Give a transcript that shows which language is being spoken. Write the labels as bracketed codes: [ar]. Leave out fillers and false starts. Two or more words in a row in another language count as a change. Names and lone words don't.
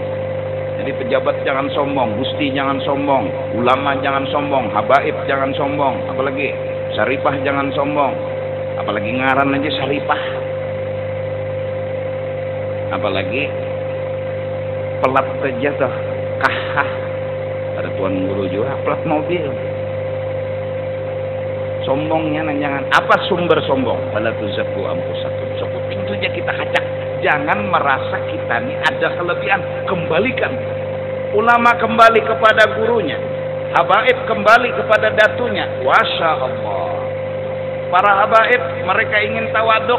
[bjn] Jadi pejabat jangan sombong, gusti jangan sombong, ulama jangan sombong, habaib jangan sombong, apalagi syarifah jangan sombong, apalagi ngaran aja syarifah, apalagi pelat aja tuh. Kahah, ada tuan guru juga plat mobil. [id] sombongnya jangan. Apa sumber sombong? [ar] Fala tuzakku anfusakum. [bjn] Cukup pintunya kita kacak. Jangan merasa kita ini ada kelebihan. [id] Kembalikan. Ulama kembali kepada gurunya. Habaib kembali kepada datunya. [ar] Masya Allah. [id] Para habaib mereka ingin tawaduk.